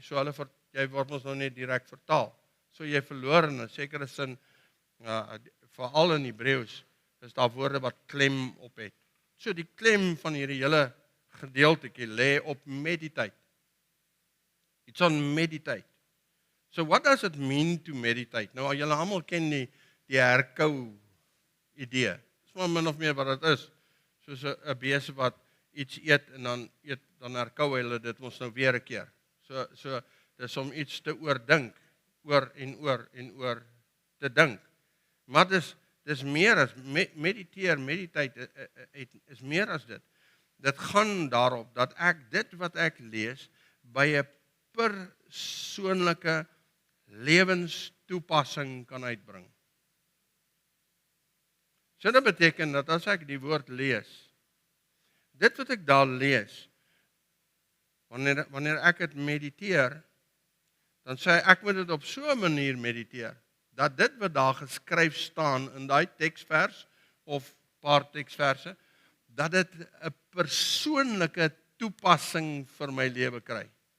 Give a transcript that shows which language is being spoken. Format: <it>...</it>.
<af>So jy word ons nou net direk vertaal. So jy verloor in 'n sekere sin, veral in Hebreëus, is daar woorde wat klem op het. So die klem van hierdie hele gedeeltetjie lê op meditate.</af> <en>It's on meditate. So what does it mean to meditate?</en> <af>Nou, julle almal ken die herkou idee. Dis maar min of meer wat dit is. Soos 'n beeste wat iets eet en dan herkou hulle dit ons nou weer 'n keer. So dis om iets te oordink, oor en oor te dink. Maar dis meer as meditate is meer as dit. Dit gaan daarop dat ek dit wat ek lees by 'n persoonlike lewenstoepassing kan uitbring. So dit beteken dat as ek die woord lees, dit wat ek daar lees, wanneer ek dit mediteer, dan sê ek moet dit op so 'n manier mediteer, dat dit wat daar geskryf staan in daai teksvers, of paar teksverse, dat dit 'n persoonlike toepassing vir my lewe kry.</af>